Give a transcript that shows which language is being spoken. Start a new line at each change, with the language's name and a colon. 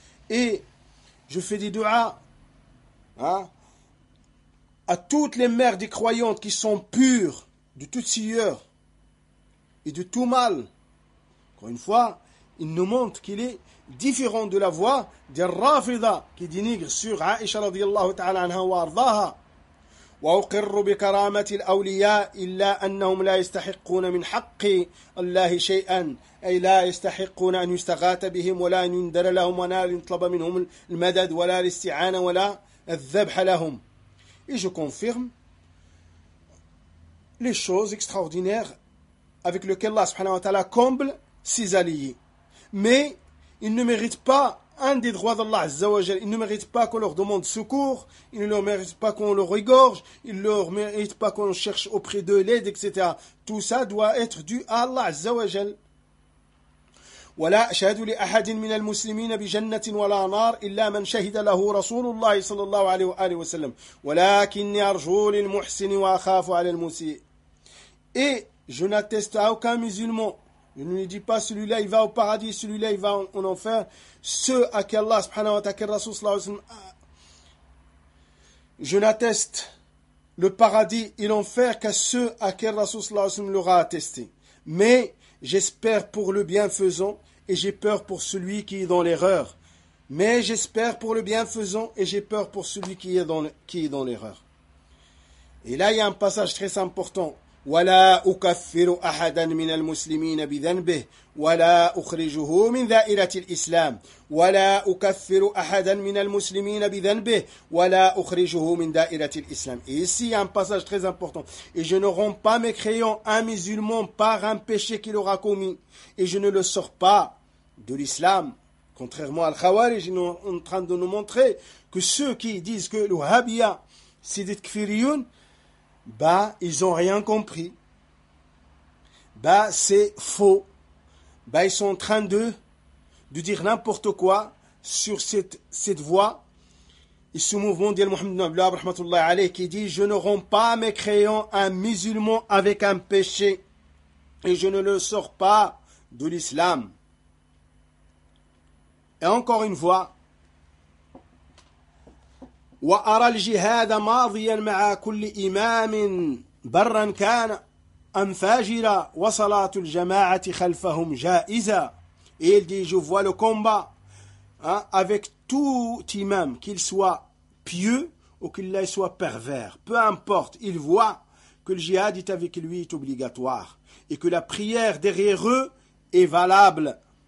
French: Et je fais des du'as à toutes les mères des croyantes qui sont pures de toute sueur et de tout mal. Encore une fois, il nous montre qu'il est différent de la voix des Rafida qui dénigre sur Aisha radiallahu ta'ala anha wa ardaha.
Arabic: وأقر بكرامة الأولياء إلا أنهم لا يستحقون من حق الله شيئا أي لا يستحقون أن يستغاث بهم ولا أن يندر لهم ولا يطلب منهم المدد ولا الاستعانة ولا الذبح لهم.
French: Et je confirme les choses extraordinaires avec lesquelles Allah subhanahu wa ta'ala comble ses alliés. Mais ils ne méritent pas un des droits d'Allah Azza wa Jal. Ils ne méritent pas qu'on leur demande secours, ils ne leur méritent pas qu'on leur égorge, ils ne leur méritent pas qu'on cherche auprès d'eux l'aide, etc. Tout ça doit être dû à Allah Azza wa Jal.
Arabic: ولا أشهد لأحد من المسلمين بجنة ولا نار إلا من شهد له رسول الله صلى الله عليه وآله وسلم ولكني أرجو للمحسن وأخاف على المسيء.
French: Et je n'atteste à aucun musulman. Je ne lui dis pas celui-là il va au paradis, celui-là il va en enfer. Ceux à qui Allah subhanahu wa ta'ala, quel Rasoul sallallahu alayhi wa sallam, je n'atteste le paradis et l'enfer qu'à ceux à qui Rasoul sallallahu alayhi wa sallam l'aura attesté. Mais j'espère pour le bienfaisant et j'ai peur pour celui qui est dans l'erreur. Mais j'espère pour le bienfaisant et j'ai peur pour celui qui est dans l'erreur. Et là, il y a un passage très important.
Arabic: ولا أكفر أحدا من المسلمين بذنبه ولا أخرجه من دائرة الإسلام ولا أكفر أحدا من المسلمين بذنبه ولا أخرجه من دائرة الإسلام.
French: Et ici, il y a un passage très important. Et je ne rends pas mécréant un musulman par un péché qu'il aura commis. Et je ne le sors pas de l'islam. Contrairement à Al-Khawarij, ils sont en train de nous montrer que ceux qui disent que le Wahhabia, c'est des kfiriyun, ils n'ont rien compris. C'est faux. Ils sont en train de dire n'importe quoi sur cette voie et ce mouvement d'Al Mohammed ibn Abdullah, rahmatullah alayh, qui dit je ne romps pas mécréant un musulman avec un péché et je ne le sors pas de l'islam. Et encore une fois,
Arabic: وأرى الجهاد ماضيا مع كل إمام برا كان أم فاجرا وصلاة الجماعة خلفهم جائزة.
French: Il dit je vois le combat avec tout imam, qu'il soit pieux ou qu'il soit pervers, peu importe, il voit que le jihad est avec lui est obligatoire et que la prière derrière eux est valable.